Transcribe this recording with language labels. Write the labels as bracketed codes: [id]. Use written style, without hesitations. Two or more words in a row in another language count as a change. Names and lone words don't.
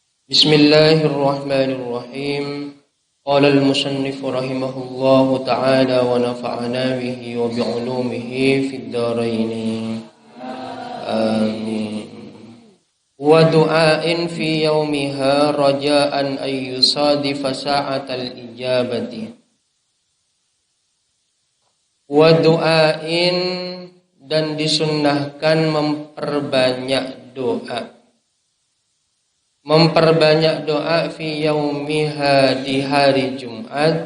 [ar] بسم الله الرحمن الرحيم. قال المصنف رحمه الله تعالى ونفعنا به وبعلومه في الدارين. Amin. ودعاء في يومها رجاء أن يصادف ساعة الإجابة. ودعاء, [id] dan disunnahkan memperbanyak doa. Memperbanyak doa [ar] في يومها, [id] di hari Jumat.